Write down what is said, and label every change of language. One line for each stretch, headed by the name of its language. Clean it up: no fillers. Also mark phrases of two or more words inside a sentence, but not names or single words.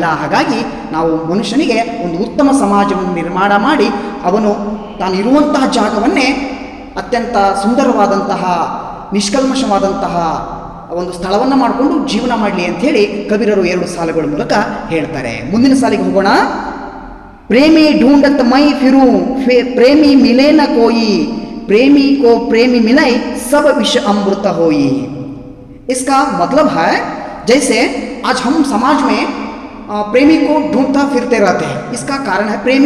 Kannada: ಹಾಗಾಗಿ ನಾವು ಮನುಷ್ಯನಿಗೆ ಒಂದು ಉತ್ತಮ ಸಮಾಜವನ್ನು ನಿರ್ಮಾಣ ಮಾಡಿ ಅವನು ತಾನು ಇರುವಂತಹ ಜಾಗವನ್ನೇ ಅತ್ಯಂತ ಸುಂದರವಾದಂತಹ ನಿಷ್ಕಲ್ಮಶವಾದಂತಹ ಒಂದು ಸ್ಥಳವನ್ನು ಮಾಡಿಕೊಂಡು ಜೀವನ ಮಾಡಲಿ ಅಂಥೇಳಿ ಕಬೀರರು ಎರಡು ಸಾಲುಗಳ ಮೂಲಕ ಹೇಳ್ತಾರೆ. ಮುಂದಿನ ಸಾಲಿಗೆ ಹೋಗೋಣ.
Hindi: प्रेमी ढूंढत मई फिरूं, प्रेमी मिले न कोई, प्रेमी को प्रेमी मिलाई, सब विष अमृत होई. इसका मतलब है, जैसे आज हम समाज में प्रेमी को ढूंढता फिरते रहते हैं, इसका कारण है प्रेमी.